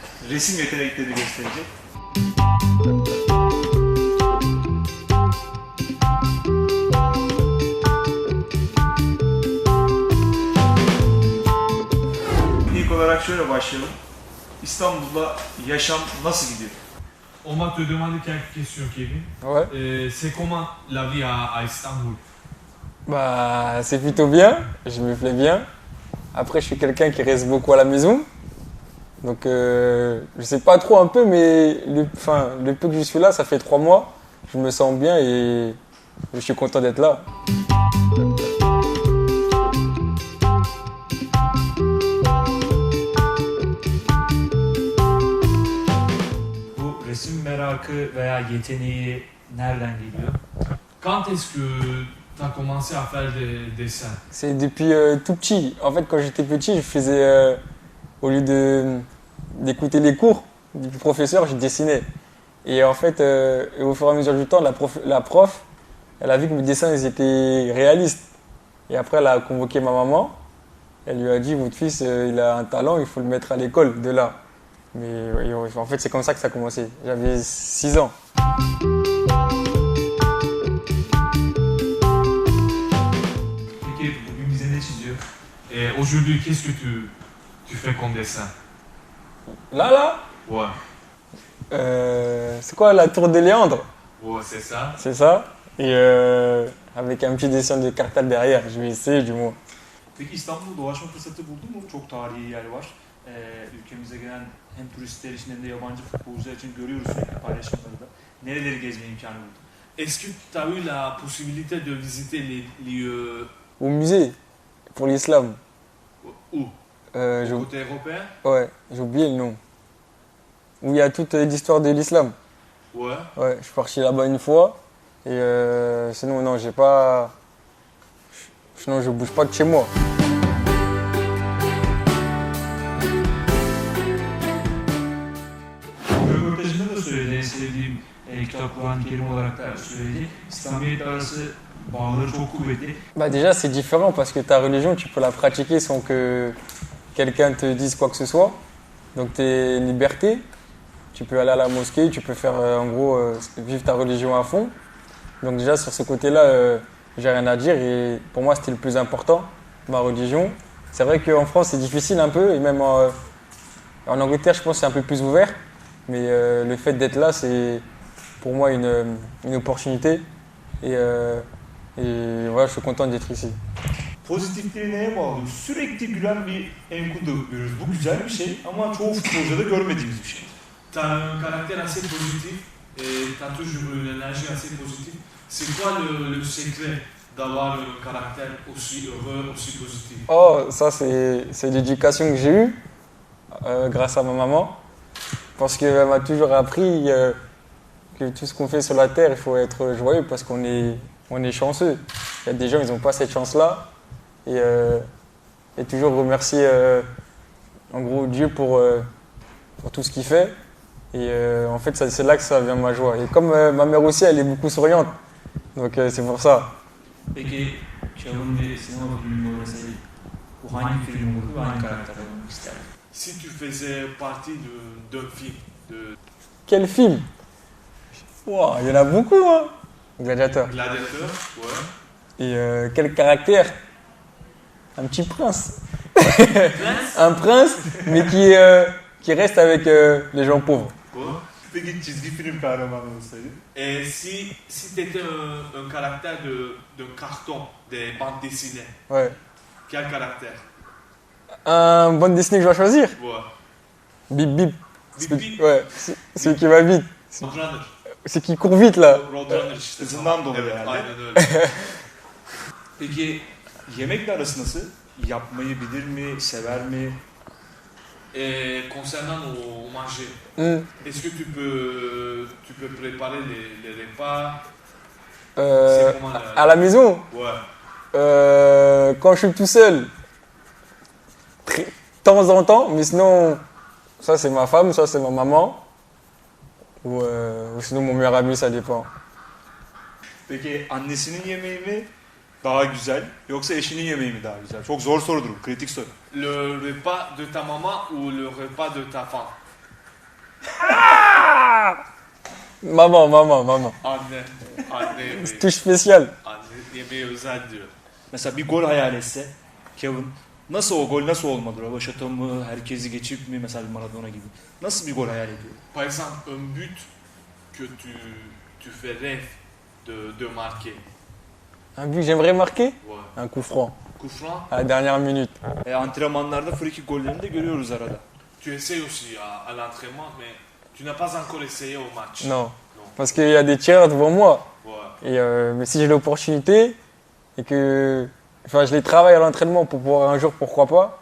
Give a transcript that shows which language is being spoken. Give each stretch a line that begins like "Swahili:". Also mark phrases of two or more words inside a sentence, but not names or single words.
Turkish: resim yetenekleri gösterecek. İlk olarak şöyle başlayalım. İstanbul'da yaşam nasıl gidiyor?
French: On va te demander quelques questions, Kevin. Ouais. C'est comment la vie à Istanbul? Bah, c'est plutôt bien. Je me plais bien. Après, je suis quelqu'un qui reste beaucoup à la maison. Donc, je sais pas trop un peu, mais le peu que je suis là, ça fait 3 mois. Je me sens bien et je suis content d'être là.
Turkish: Bu resim merakı veya yeteneği nereden geliyor?
French: Quand est-ce que tu as commencé à faire des dessins? C'est depuis tout petit. En fait, quand j'étais petit, je faisais, au lieu d'écouter les cours du professeur, je dessinais. Et en fait, au fur et à mesure du temps, la prof, elle a vu que mes dessins ils étaient réalistes. Et après, elle a convoqué ma maman. Elle lui a dit, votre fils, il a un talent, il faut le mettre à l'école de là. Mais en fait, c'est comme ça que ça a commencé. J'avais 6 ans.
Turkish: Peki bugün bize ne çiziyor?
French: Aujourd'hui, qu'est-ce que tu fais comme dessin? Là, Ouais. c'est quoi la tour de Léandre? Ouais, c'est ça. C'est ça. Et avec un petit dessin de Carthage derrière. Je vais essayer du moins.
Turkish: Peki İstanbul'da dolaşma fırsatı buldun mu? Çok tarihi yer var. Ülkemize gelen hem turistler için hem de yabancı futbolcular için görüyoruz sürekli paylaşımlarda. Nereleri gezme imkanı buldun?
French: Est-ce que tu as eu la possibilité de visiter les lieux Au musée, pour l'islam. où? J'ai Au côté européen? ouais, j'ai oublié le nom. Où il y a toute l'histoire de l'islam. Ouais. Ouais, je suis parti là-bas une fois. Et sinon, non, j'ai pas. Sinon, je bouge pas de chez moi.
Turkish: Röportajında da söyledi, en sevdiğim kitap Kur'an-ı Kerim olarak da söyledi. İslamiyet arası bağları çok kuvvetli.
French: Bah, déjà, c'est différent parce que ta religion, tu peux la pratiquer sans que quelqu'un te dise quoi que ce soit. Donc, tu es liberté. Tu peux aller à la mosquée, tu peux faire, en gros, vivre ta religion à fond. Donc, déjà, sur ce côté-là, j'ai rien à dire. Et pour moi, c'était le plus important, ma religion. C'est vrai qu'en France, c'est difficile un peu. Et même en Angleterre, je pense que c'est un peu plus ouvert. Mais le fait d'être là, c'est pour moi une opportunité. Et voilà, je suis content d'être ici.
Turkish: Pozitifliği neye bağlı? Sürekli gülen bir Enkudu görüyoruz. Bu güzel bir şey ama çoğu futbolcuda görmediğimiz bir şey.
French: Tu as un caractère assez positif et tu as toujours une énergie assez positive. C'est quoi le secret d'avoir un caractère aussi heureux, aussi positif? Oh, ça, c'est l'éducation que j'ai eue grâce à ma maman. Parce qu'elle m'a toujours appris que tout ce qu'on fait sur la terre, il faut être joyeux parce qu'on est chanceux. Il y a des gens, ils n'ont pas cette chance-là. Et toujours remercier en gros Dieu pour tout ce qu'il fait. Et en fait, c'est là que ça vient ma joie. Et comme ma mère aussi, elle est beaucoup souriante. Donc c'est pour ça.
Turkish: Peki Kevin bir sinema filmi olsaydı bu hangi film olurdu ve hangi karakter olmak isterdin?
French: Si tu faisais partie d'un film, Quel film? Wow, il y en a beaucoup, hein. Gladiateur. Gladiateur, ouais. Et quel caractère? Un petit prince. Un prince, mais qui reste avec les gens pauvres. Quoi?
Turkish: Peki çizgi film kahramanı olsaydın?
French: Et si tu étais un caractère d'un carton, des bandes dessinées, Ouais. quel caractère? Un bande dessinée que je dois choisir? Ouais. Bip bip. Bip bip. Ouais, celui qui va vite. Roadrunner. C'est qui court vite là.
Turkish: Roadrunner işte. Hızından dolayı Evet, herhalde. aynen öyle. Peki yemekle arası nasıl? Yapmayı bilir mi? Sever mi?
French: Et concernant au manger, Hmm. est-ce que tu peux préparer les repas? Euh, C'est comment à la maison, Ouais. quand je suis tout seul, de temps en temps, mais sinon, ça c'est ma femme, ça c'est ma maman, ou sinon mon meilleur ami, ça dépend.
Turkish: Peki annesinin yemeği mi daha güzel yoksa eşinin yemeği mi daha güzel? Çok zor sorudur bu, kritik soru.
French: Le repas de ta maman ou le repas de ta femme? Maman.
Turkish: Anne yemeği.
French: Touche spéciale.
Turkish: Anne yemeği özel diyor. Mesela bir gol hayal etse Kevin nasıl o gol nasıl olmalı? Rövaşata mı? Herkesi geçip mi? Mesela bir Maradona gibi. Nasıl bir gol hayal ediyor?
French: Par exemple, un but que tu fais rêve de marquer. Un but que j'aimerais marquer, Ouais. un coup franc, Coup franc, à la dernière minute.
Turkish: Antrenmanlarda
English: free kick
Turkish: gollerini de görüyoruz arada.
French: tu essayes aussi à l'entraînement, mais tu n'as pas encore essayé au match. Non, parce qu'il y a des tireurs devant moi. Ouais. Et mais si j'ai l'opportunité et que, enfin, je les travaille à l'entraînement pour pouvoir un jour, pourquoi pas.